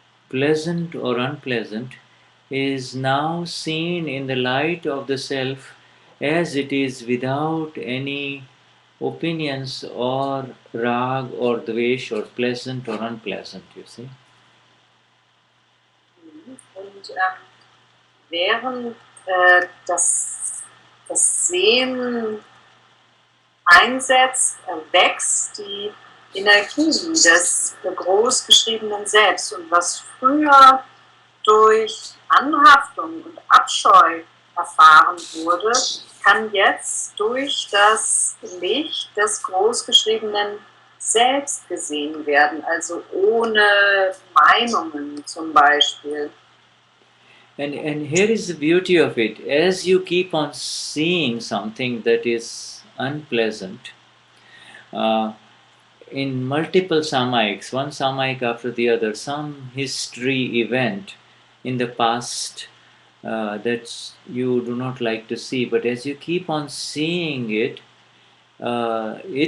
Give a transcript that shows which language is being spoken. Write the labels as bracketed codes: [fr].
[en] pleasant or unpleasant, is now seen in the light of the self as it is, without any opinions or rag or dvesh or pleasant or unpleasant, you see. [de] Und während das Sehen einsetzt, wächst die Energie des großgeschriebenen Selbst. Und was früher durch Anhaftung und Abscheu erfahren wurde, kann jetzt durch das Licht des großgeschriebenen Selbst gesehen werden, also ohne Meinungen zum Beispiel. [en] And here is the beauty of it. As you keep on seeing something that is unpleasant, in multiple Samayiks, one Samayik after the other, some history event in the past that you do not like to see, but as you keep on seeing it, there